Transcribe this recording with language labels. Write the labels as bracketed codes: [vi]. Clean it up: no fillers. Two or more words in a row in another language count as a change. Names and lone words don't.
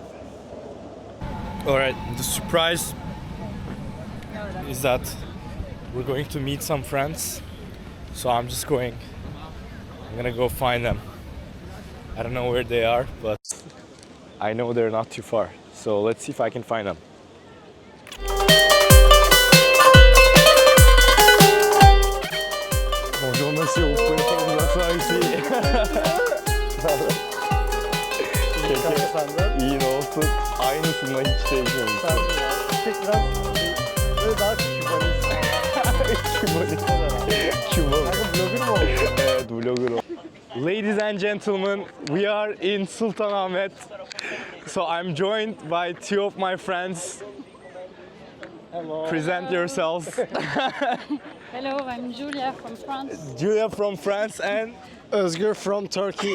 [en] Alright, the surprise is that we're going to meet some friends. So I'm gonna go find them. I don't know where they are, but I know they're not too far. So let's see if I can find them. [fr] Bonjour monsieur, vous pouvez faire une asseoir ici. [tr] İyi ne olsun. Aynısından hiç değişmemişsin. Biraz böyle daha Blogger mu oldu? Evet, blogger oldu. [en] Ladies and gentlemen, we are in Sultanahmet. So I'm joined by two of my friends. Hello. Present yourselves. Hello, I'm Julia from France. Julia from France and Özgür from Turkey.